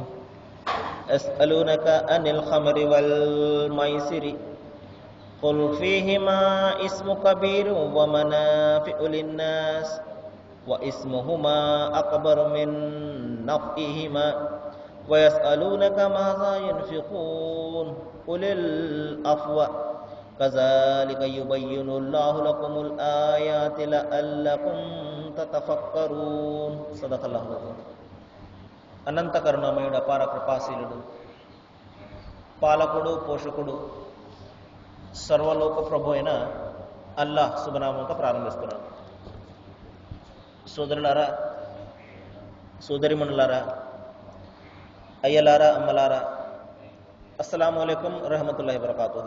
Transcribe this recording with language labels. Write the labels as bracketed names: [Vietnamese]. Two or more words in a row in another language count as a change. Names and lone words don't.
[Arabic] أسألونك عن الخمر والميسر قل فيهما اسم كبير ومنافع للناس واسمهما أكبر من نفعهما ويسألونك ماذا ينفقون قل العفو كذلك يبين الله لكم الآيات لعلكم تتفكرون. صدق الله العظيم. [Telugu] అనంత కరుణామయుడు అపార కృపాశీలుడు పాలకుడు పోషకుడు సర్వలోక ప్రభు అయిన అల్లాహ్ శుభనామంతో ప్రారంభిస్తున్నాను. సోదరులారా, సోదరిమణులారా, అయ్యలారా, అమ్మలారా, [Arabic] السلام عليكم ورحمة الله وبركاته.